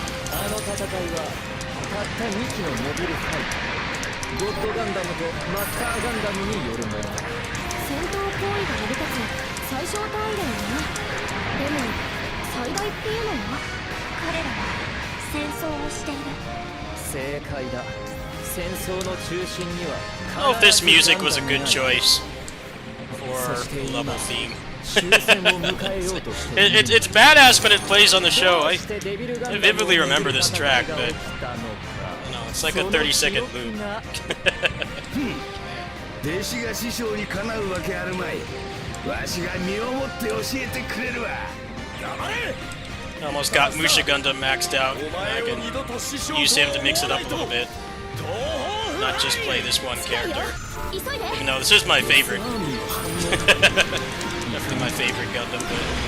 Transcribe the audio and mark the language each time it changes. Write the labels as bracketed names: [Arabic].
[Japanese] あの戦いはたった2機のモビルファイター、ゴッドガンダムとマスターガンダムによるもの。戦闘行為が成り立つ最小単位だよね。でも最大っていうのは。彼らは戦争をしている。正解だ。戦争の中心には [English] I don't know if this music was a good choice for the level theme. [Japanese] 終戦を迎えようとしている。 [English] It's badass when it plays on the show. I vividly remember this track, but it's like a 30-second loop. [Japanese] 弟子が師匠にかなうわけあるまい。わしが身をもって教えてくれるわ。黙れ。 [English] Almost got Musha Gundam maxed out. I can use him to mix it up a little bit. Not just play this one character. Even though this is my favorite. Definitely my favorite Gundam, but...